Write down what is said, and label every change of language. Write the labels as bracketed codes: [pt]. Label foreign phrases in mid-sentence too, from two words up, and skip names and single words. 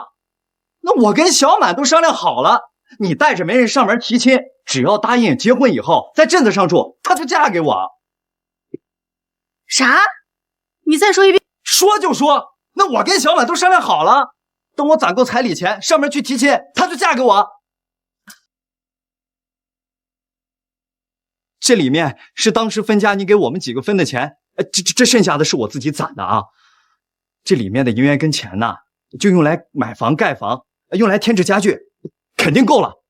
[zh] 那我跟小滿都商量好了，你帶着媒人上門提親，只要答應結婚以後在鎮子上住，她就嫁給我。啥？你再說一遍。說就說，那我跟小滿都商量好了，等我攢夠彩禮錢上門去提親，她就嫁給我。這裡面是當時分家你給我們幾個分的錢，這剩下的是我自己攢的啊。這裡面的銀元跟錢呢，就用來買房蓋房，用來添置家具，肯定夠了。